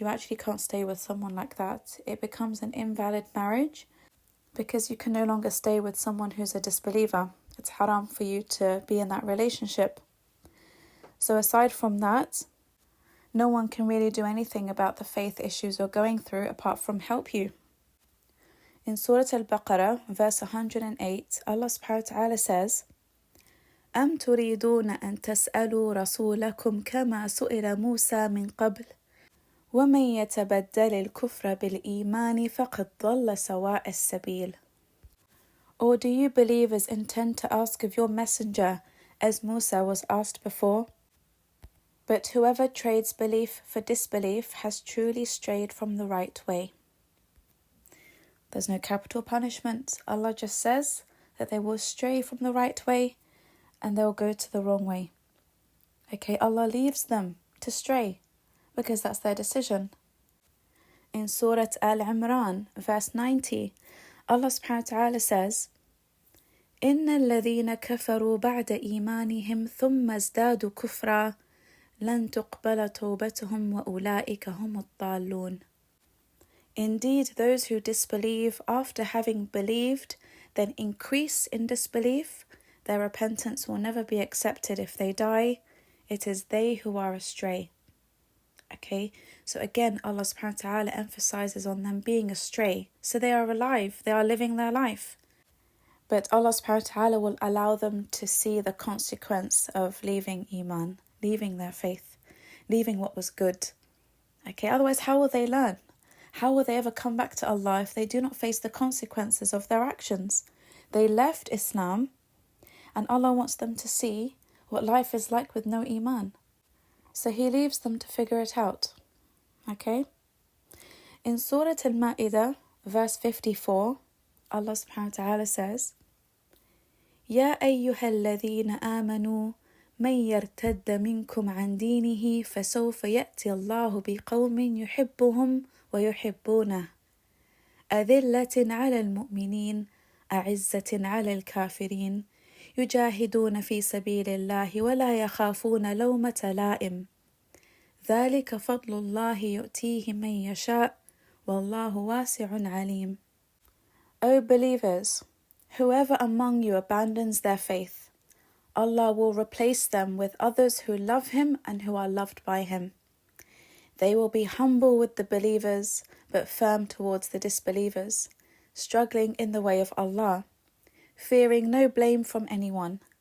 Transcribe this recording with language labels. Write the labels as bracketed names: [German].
[English] You actually can't stay with someone like that. It becomes an invalid marriage because you can no longer stay with someone who's a disbeliever. It's haram for you to be in that relationship. So aside from that, no one can really do anything about the faith issues you're going through apart from help you. In Surah Al-Baqarah, verse 108, Allah subhanahu wa ta'ala says, [Arabic] أَمْ تُرِيدُونَ أَن تَسْأَلُوا رَسُولَكُمْ كَمَا سُئِلَ مُوسَى مِنْ قَبْلِ وَمَنْ يَتَبَدَّلِ الْكُفْرَ بِالْإِيمَانِ فَقَدْ ضَلَّ سَوَاءَ السَّبِيلِ. [English] Or do you believers intend to ask of your messenger as Musa was asked before? But whoever trades belief for disbelief has truly strayed from the right way. There's no capital punishment. Allah just says that they will stray from the right way and they'll go to the wrong way. Okay, Allah leaves them to stray because that's their decision. In Surah Al-Imran, verse 90, Allah subhanahu wa ta'ala says, [Arabic] إِنَّ الَّذِينَ كَفَرُوا بَعْدَ إِيمَانِهِمْ ثُمَّ ازْدَادُوا كُفْرًا لَن تُقْبَلَ تَوْبَتُهُمْ وَأُولَٰئِكَ هُمُ الضَّالُّونَ. [English] Indeed, those who disbelieve after having believed, then increase in disbelief, their repentance will never be accepted if they die. It is they who are astray. Okay, so again, Allah subhanahu wa ta'ala emphasizes on them being astray. So they are alive, they are living their life. But Allah subhanahu wa ta'ala will allow them to see the consequence of leaving iman, leaving their faith, leaving what was good. Okay, otherwise how will they learn? How will they ever come back to Allah if they do not face the consequences of their actions? They left Islam and Allah wants them to see what life is like with no iman. So He leaves them to figure it out. Okay? In Surah Al-Ma'idah, verse 54, Allah subhanahu wa ta'ala says, [Arabic] يَا أَيُّهَا الَّذِينَ آمَنُوا مَنْ يَرْتَدَّ مِنْكُمْ عَنْ دِينِهِ فَسَوْفَ يَأْتِي اللَّهُ بِقَوْمٍ يُحِبُّهُمْ ويحبونه أذلة على المؤمنين أعزة على الكافرين يجاهدون في سبيل الله ولا يخافون لومة لائم ذلك فضل الله يؤتيه من يشاء والله واسع عليم. [English] O believers, whoever among you abandons their faith, Allah will replace them with others who love Him and who are loved by Him. They will be humble with the believers, but firm towards the disbelievers, struggling in the way of Allah, fearing no blame from anyone.